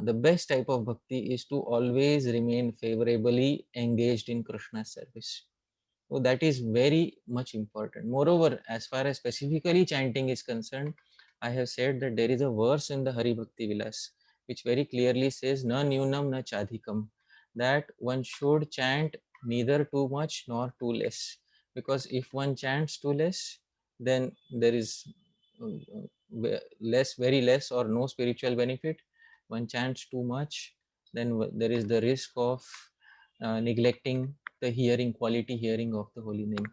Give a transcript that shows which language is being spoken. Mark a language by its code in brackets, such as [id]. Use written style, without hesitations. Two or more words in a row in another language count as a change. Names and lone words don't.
[en] The best type of bhakti is to always remain favorably engaged in Krishna's service. So that is very much important. Moreover, as far as specifically chanting is concerned, I have said that there is a verse in the Hari Bhakti Vilas which very clearly says [sa] na nyunam na chadhikam, [en] that one should chant neither too much nor too less, because if one chants too less, then there is very less or no spiritual benefit. One chants too much, then there is the risk of neglecting the quality hearing of the holy name.